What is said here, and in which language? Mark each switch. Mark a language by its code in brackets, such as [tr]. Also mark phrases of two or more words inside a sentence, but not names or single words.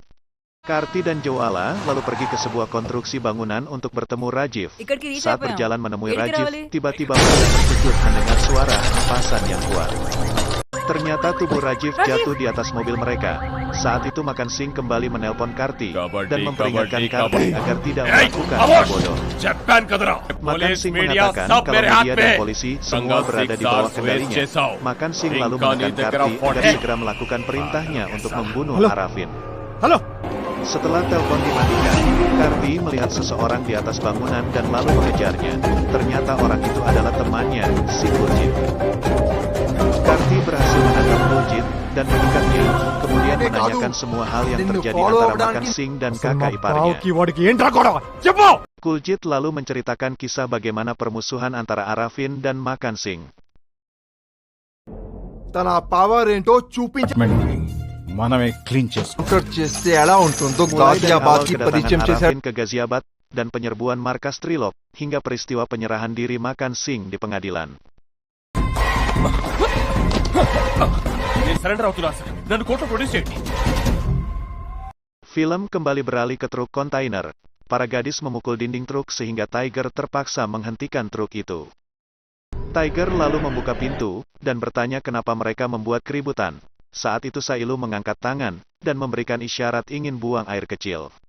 [id] Karti dan Jwala lalu pergi ke sebuah konstruksi bangunan untuk bertemu Rajiv. Saat berjalan menemui Rajiv, tiba-tiba mereka terkejut mendengar suara hempasan yang kuat. Ternyata tubuh Rajiv jatuh di atas mobil mereka. Saat itu Makan Singh kembali menelpon Karti dan memperingatkan Karti agar tidak melakukan hal bodoh. [hi] जापान का तरह [id] Makan [hi] पुलिस [id] Singh [hi] मीडिया [id] mengatakan [hi] सब [id] kalau [hi] मेरे हाथ [id] media [hi] में [id] dan polisi semua berada di bawah kendalinya. Makan Singh lalu menekan Karti agar segera melakukan perintahnya untuk membunuh Arafin. Halo. Setelah telepon dimatikan, Karti melihat seseorang di atas bangunan dan lalu mengejarnya. Ternyata orang itu adalah temannya, si Kuljit. Karti berhasil menangkap Kuljit dan mendekatnya, kemudian menanyakan semua hal yang terjadi antara Makan Singh dan kakak iparnya. [te] వాడికి ఏంట్రా గొడవ చెప్పు. [id] Kuljit lalu menceritakan kisah bagaimana permusuhan antara Arafin dan Makan Singh. [te] తన పవర్ ఏంటో చూపించ మనమే క్లీన్ చేసుకో. చేస్తే ఎలా ఉంటుందో [id] Mulai dari awal [te] గాజియాబాద్ కి [id] kedatangan [te] పరిచయం చేశారు. [id] Arafin ke Ghaziabad dan penyerbuan markas Trilok, hingga peristiwa penyerahan diri Makan Singh di pengadilan. [te] నేను సరెండర్ అవుతున్నా సార్ నన్ను కోర్టులో ప్రొడ్యూస్ చేయండి [id] Film kembali beralih ke truk kontainer. Para gadis memukul dinding truk sehingga Tiger terpaksa menghentikan truk itu. Tiger lalu membuka pintu dan bertanya kenapa mereka membuat keributan. Saat itu Sailu mengangkat tangan dan memberikan isyarat ingin buang air kecil.